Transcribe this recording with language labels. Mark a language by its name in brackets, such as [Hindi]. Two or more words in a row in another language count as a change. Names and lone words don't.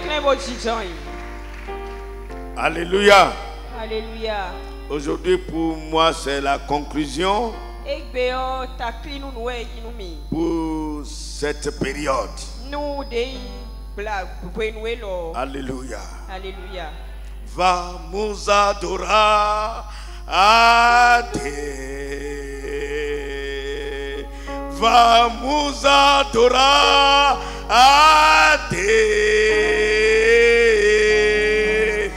[French] Alléluia. Alléluia. Aujourd'hui, pour moi, c'est la conclusion pour cette période. Alléluia. Alléluia. [Portuguese] Vamos adorar a Deus. Vamos adorar a Deus.